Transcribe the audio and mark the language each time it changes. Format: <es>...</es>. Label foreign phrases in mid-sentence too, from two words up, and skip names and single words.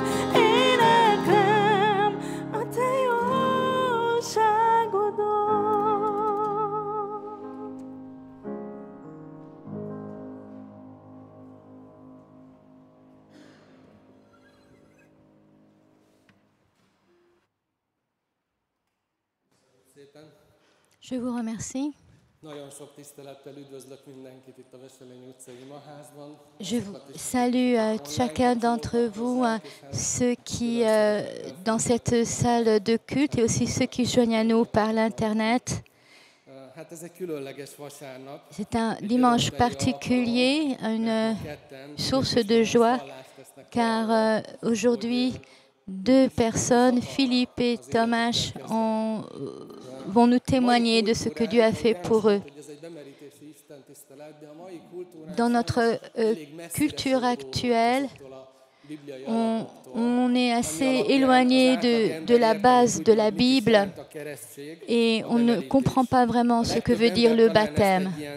<hu>Éneklem a te jóságodat. Szépen.</hu> <fr>Je vous remercie.</fr> <hu>Nagyon sok tisztelettel üdvözlök mindenkit itt a Veselényi utcai imaházban.</hu> <fr>Je vous salue chacun d'entre vous, ceux qui, dans cette salle de culte et aussi ceux qui joignent à nous par l'Internet.</fr> <hu>Hát ez egy különleges vasárnap.</hu> <fr>C'est un dimanche particulier, une source de joie. car aujourd'hui, 2 personnes, Philippe et Thomas, vont nous témoigner de ce que Dieu a fait pour eux. Dans notre culture actuelle, on est assez éloigné de la base de la Bible et on ne comprend pas vraiment ce que veut dire le baptême.</fr>